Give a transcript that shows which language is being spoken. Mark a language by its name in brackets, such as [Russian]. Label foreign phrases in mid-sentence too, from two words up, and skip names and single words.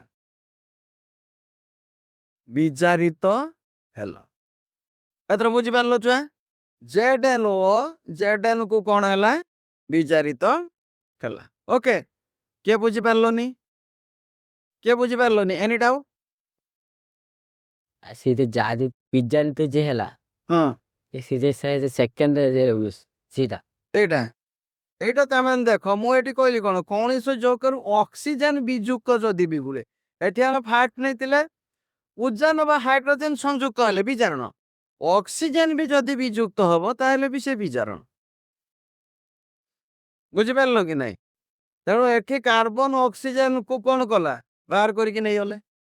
[Odia] ବିଜାରିତ ହେଲା ଏଥର ବୁଝିପାରିଲ ଛୁଆ ZnO Zn କୁ କଣ ହେଲା ବିଜାରିତ ହେଲା ଓକେ କିଏ ବୁଝିପାରିଲନି [English] any doubt सीधे जादू पिज्जा तो जे हला [Odia] ହଁ ये सीधे से सेकंड जे सीधा ଏଇଟା [Bangla] এইটা তেমন দেখো [Odia] ମୁଁ ଏଠି କହିଲି କଣ କୌଣସି ଯୋଗରୁ ଅକ୍ସିଜେନ ବିଯୁକ୍ତ ଯଦି ବି ହୁଏ ଏଠି ଆମେ ଫାଷ୍ଟ ନେଇଥିଲେ ଉଦ୍ଜାନ ବା ହାଇଡ୍ରୋଜେନ ସଂଯୁକ୍ତ ହେଲେ ବିଜାରଣ ଅକ୍ସିଜେନ ବି ଯଦି ବିଯୁକ୍ତ ହବ ତାହେଲେ ବି ସେ ବିଜାରଣ ବୁଝିପାରିଲ କି ନାଇଁ ତେଣୁ ଏଠି କାର୍ବନ ଅକ୍ସିଜେନ କୁ କଣ କଲା ବାହାର କରିକି ନେଇଗଲେ